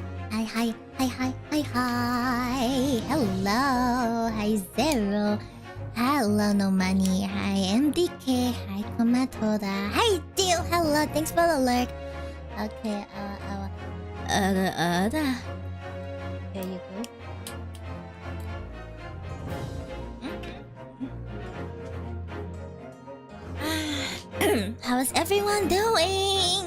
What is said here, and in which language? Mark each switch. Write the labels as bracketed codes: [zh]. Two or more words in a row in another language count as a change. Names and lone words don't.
[en] Hi, hi, hi, hi, hi, hi. Hello. Hi, Zero. Hello, No Money. Hi, MDK. Hi, Komatoda. Hi, Deal. Hello. Thanks for the lurk. Okay, there you go. How's everyone doing?